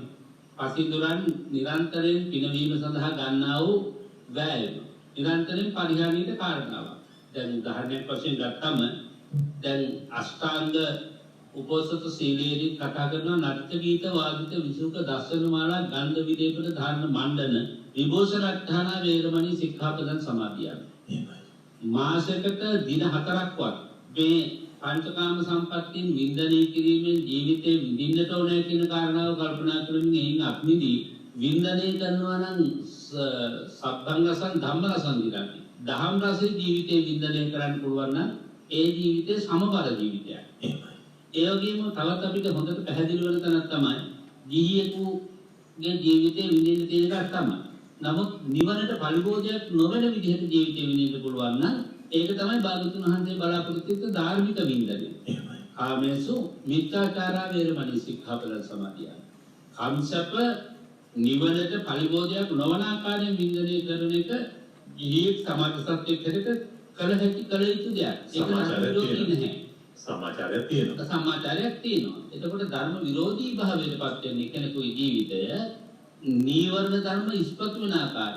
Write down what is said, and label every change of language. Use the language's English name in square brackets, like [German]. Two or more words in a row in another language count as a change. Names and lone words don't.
[Sinhala] පසින්දුරන් නිරන්තරයෙන් පිනවීම සඳහා ගන්නා වූ වෑයම නිරන්තරයෙන් පරිහානියට කාරණාවක්. දැන් උදාහරණයක් වශයෙන් ගත්තම දැන් අෂ්ටාංග උපෝසත සීලයේදී කතා කරන [Pali] නට්‍ය ගීත වාදිත විසුක දස්සන මාලා ගන්ධ විදේපද ධාරණ මණ්ඩන විභූෂණාඨාන වේරමණී සික්ඛාපදං සමාදියාමි. [Sinhala] මාසයකට දින 4ක්වත් මේ පංචකාම සම්පත්තියෙන් වින්දනය කිරීමෙන් ජීවිතේ විඳින්නට ඕනේ කියන කාරණාව කල්පනා කරමින් එයින් අත්මිදී වින්දනය කරනවා නම් [Pali] සබ්බං රසං ධම්ම රසං දිරති. [Sinhala] දහම් රසයේ ජීවිතේ වින්දනය කරන්න පුළුවන් නම් ඒ ජීවිතේ සමබර ජීවිතයක්. ඒ වගේම තවත් අපිට හොඳට පැහැදිලි වෙන තැනක් තමයි ගිහියෙකුගේ ජීවිතේ විඳින්න තියෙන එකක් තමයි. නමුත් නිවනට පරිභෝජයක් නොවන විදිහට ජීවිතේ විඳින්න පුළුවන් නම් ඒක තමයි භාගතුන් වහන්සේ බලාපොරොත්තු වෙච්ච ධාර්මික වින්දනය. [Pali] කාමේසු මිත්‍යාචාරා වේරමණී සික්ඛාපදං සමාදියාමි. [Sinhala] කාමසප්ප නිවනට පරිභෝජයක් නොවන ආකාරයෙන් වින්දනය කරන එක ගිහියෙක් සමාජ සත්‍යයක් හැටියට කළ හැකි කළ යුතු දෙයක්. ඒක විරෝධී නැහැ. සමාචාරයක් තියෙනවා. සමාචාරයක් තියෙනවා. එතකොට ධර්ම විරෝධී භාවයටපත් වෙන කෙනෙකුගේ ජීවිතය නීවරණ ධර්ම ඉස්පතු වෙන ආකාරය.